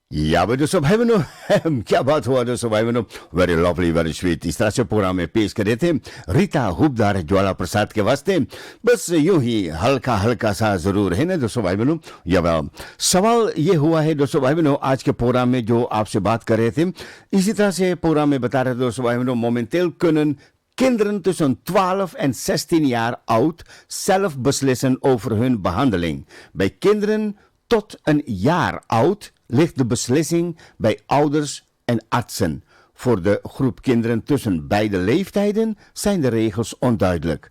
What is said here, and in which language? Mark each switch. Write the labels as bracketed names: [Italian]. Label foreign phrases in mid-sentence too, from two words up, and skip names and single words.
[Hindi] या भाई दोस्तों भाई बहनों क्या बात हुआ दोस्तों भाई बहनों [English] very lovely very sweet [Hindi] इस तरह से प्रोग्राम में पेश करे थे रीता हुबदार ज्वाला प्रसाद के वास्ते बस यूं ही हल्का हल्का सा जरूर है ना दोस्तों भाई बहनों या सवाल ये हुआ है दोस्तों भाई बहनों आज के प्रोग्राम में जो आपसे बात कर रहे थे इसी तरह से प्रोग्राम में बता रहे थे दोस्तों भाई बहनों [Dutch] momenteel kunnen kinderen tussen 12 en 16 jaar oud zelf beslissen over hun behandeling. Bij kinderen tot een jaar oud ligt de beslissing bij ouders en artsen. Voor de groep kinderen tussen beide leeftijden zijn de regels onduidelijk.